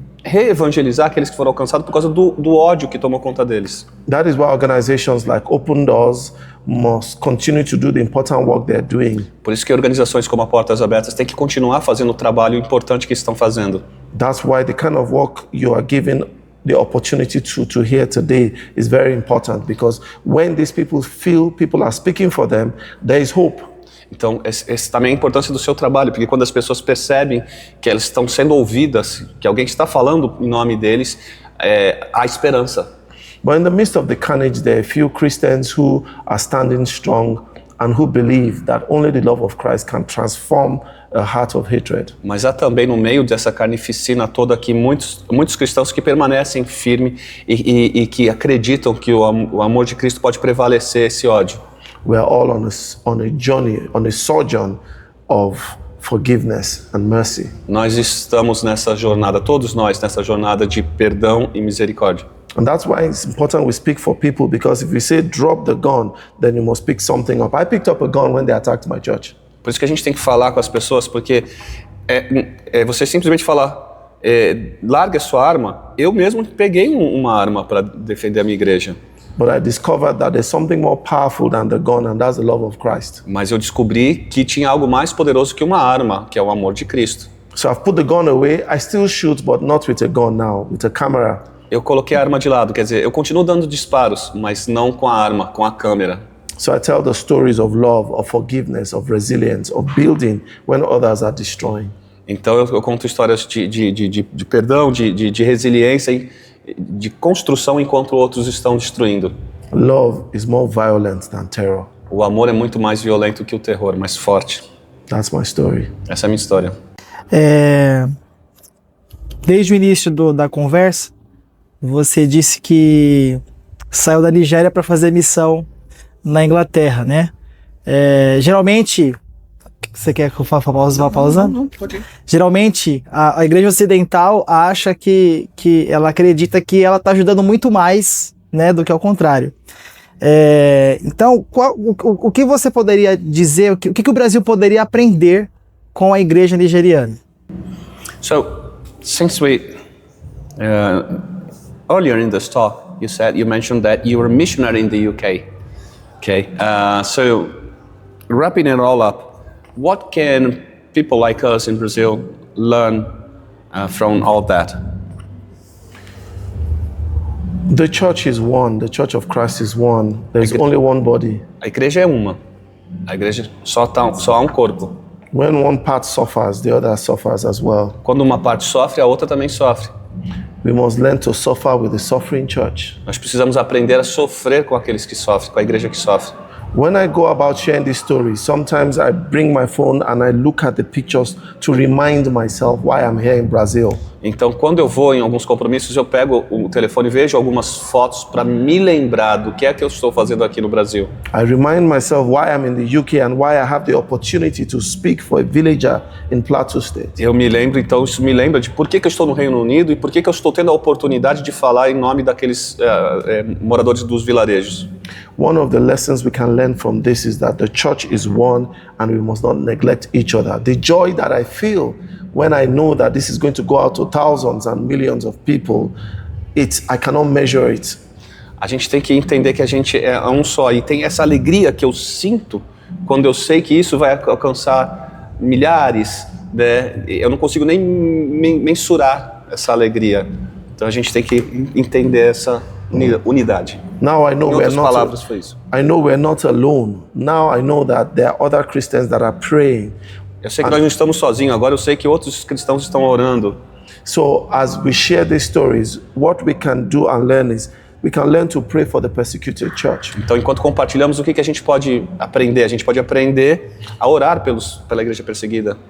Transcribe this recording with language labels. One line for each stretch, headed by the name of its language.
Portuguese: reevangelizar aqueles que foram alcançados por causa do ódio que tomou conta deles.
English: That is why organizations like Open Doors must continue to do the important work they're doing.
Portuguese: Por isso que organizações como a Portas Abertas têm que continuar fazendo o trabalho importante que estão fazendo.
English: That's why the kind of work you are given the opportunity to hear today is very important, because when these people feel people are speaking for them, there is hope.
Portuguese: Então, essa também é a importância do seu trabalho, porque quando as pessoas percebem que elas estão sendo ouvidas, que alguém está falando em nome deles, há esperança.
English: But in the midst of the carnage, there are few Christians who are standing strong and who believe that only the love of Christ can transform a heart of hatred.
Portuguese: Mas há também no meio dessa carnificina toda aqui muitos cristãos que permanecem firmes e que acreditam que o amor de Cristo pode prevalecer esse ódio.
English: We are all on a journey, on a sojourn of forgiveness and mercy.
Portuguese: Nós estamos nessa jornada, todos nós nessa jornada de perdão e misericórdia.
English: And that's why it's important we speak for people, because if we say drop the gun, then you must pick something up. I picked up a gun when they attacked my church.
Portuguese: Por isso que a gente tem que falar com as pessoas, porque você simplesmente falar, larga a sua arma. Eu mesmo peguei uma arma para defender a minha igreja.
English: But I discovered that there's something more powerful than the gun, and that's the love of Christ.
Portuguese: Mas eu descobri que tinha algo mais poderoso que uma arma, que é o amor de Cristo.
English: So I've put the gun away. I still shoot, but not with a gun now, with a camera.
Portuguese: Eu coloquei a arma de lado, quer dizer, eu continuo dando disparos, mas não com a arma, com a câmera.
English: So I tell the stories of love, of forgiveness, of resilience, of building when others are destroying.
Portuguese: Então eu conto histórias de perdão, de resiliência e de construção enquanto outros estão destruindo.
English: Love is more violent than terror.
Portuguese: O amor é muito mais violento que o terror, mais forte.
English: That's my story.
Portuguese: Essa é a minha história. Desde o início da conversa, você disse que saiu da Nigéria para fazer missão na Inglaterra, né? Geralmente, você quer que eu vá pausando? Não, pode ir. Geralmente, a Igreja Ocidental acha que ela acredita que ela está ajudando muito mais, né, do que ao contrário. Então, o que você poderia dizer, o que o Brasil poderia aprender com a Igreja nigeriana?
English: So, since earlier in this talk, you mentioned that you were a missionary in the UK. Okay, so wrapping it all up, what can people like us in Brazil learn from all that? The church is one. The Church of Christ is one. There's only one body.
Portuguese: A igreja é uma. A igreja só há um corpo.
English: When one part suffers, the other suffers as well.
Portuguese: Quando uma parte sofre, a outra também sofre.
English: We must learn to suffer with the suffering church.
Portuguese: Nós precisamos aprender a sofrer com aqueles que sofrem, com a igreja que sofre.
English: When I go about sharing these stories, sometimes I bring my phone and I look at the pictures to remind myself why I'm here in Brazil.
Portuguese: Então, quando eu vou em alguns compromissos, eu pego o telefone e vejo algumas fotos para me lembrar do que é que eu estou fazendo aqui no Brasil.
English: I remind myself why I'm in the UK and why I have the opportunity to speak for a villager in Plateau State.
Portuguese: Eu me lembro, então isso me lembra de por que eu estou no Reino Unido e por que eu estou tendo a oportunidade de falar em nome daqueles moradores dos vilarejos.
English: One of the lessons we can learn from this is that the church is one and we must not neglect each other. The joy that I feel when I know that this is going to go out to thousands and millions of people, I cannot measure it.
Portuguese: A gente tem que entender que a gente é um só e tem essa alegria que eu sinto quando eu sei que isso vai alcançar milhares, né? Eu não consigo nem mensurar essa alegria. Então a gente tem que entender essa unidade.
English: Now I know
Portuguese: Em outras palavras foi isso.
English: I know we're not alone. Now I know that there are other Christians that are praying.
Portuguese: Eu sei que nós não estamos sozinhos, agora eu sei que outros cristãos estão orando.
English: So as we share these stories, what we can do and learn is we can learn to pray for the persecuted church.
Portuguese: Então, enquanto compartilhamos, o que a gente pode aprender? A gente pode aprender a orar pela igreja perseguida.